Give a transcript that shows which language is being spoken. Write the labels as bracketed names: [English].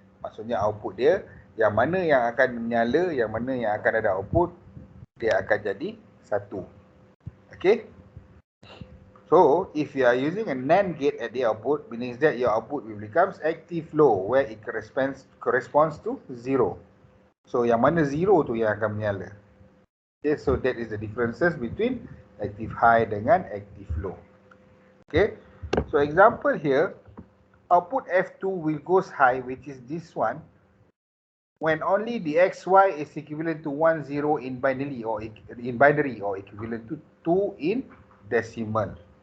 [Malay] Maksudnya output dia, yang mana yang akan menyala, yang mana yang akan ada output, dia akan jadi 1. Okay. [English] So if you are using a NAND gate at the output, meaning that your output will becomes active low, where it corresponds to 0. [Malay] So yang mana 0 tu yang akan menyala. [English] Okay, so that is the differences between active high [Malay] dengan [English] active low. Okay, so example here, output F2 will goes high, which is this one, when only the XY is equivalent to 1, 0 in binary or equivalent to 2 in decimal.